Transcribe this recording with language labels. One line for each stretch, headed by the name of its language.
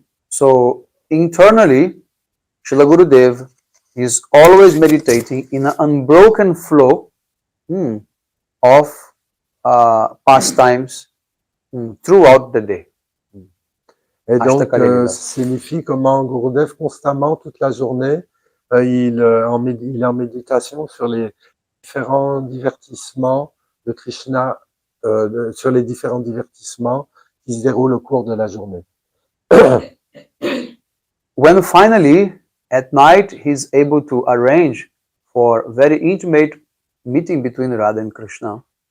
English: So, internally, Srila Gurudev is always meditating in an unbroken flow of pastimes throughout the day.
French: Et donc, ça signifie comment Gurudev, constamment, toute la journée, il est en méditation sur les différents divertissements de Krishna, sur les différents divertissements qui se déroulent au cours de la journée.
English: When finally, at night, he's able to arrange for very intimate meeting between Radha and Krishna.